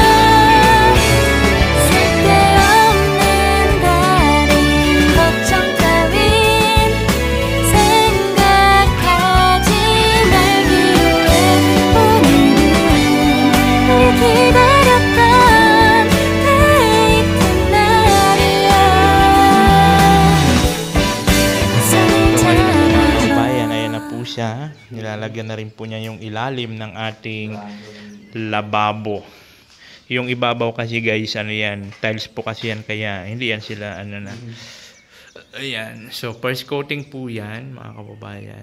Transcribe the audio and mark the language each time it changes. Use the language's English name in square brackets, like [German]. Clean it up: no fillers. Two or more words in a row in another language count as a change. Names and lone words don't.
[Korean] 쓸데없는 다른 걱정 따윈 생각하지 말기로 해 오늘은 우리 기다렸던 데이트 날이야 손을 잡아줘 [Filipino] Kabayan, ayan na po siya. Nilalagyan na rin po niya yung ilalim ng ating lababo. Yung ibabaw kasi guys, ano yan, tiles po kasi yan, kaya hindi yan sila, ano na. Ayan, so [English] first coating [Filipino] po yan, mga kababayan.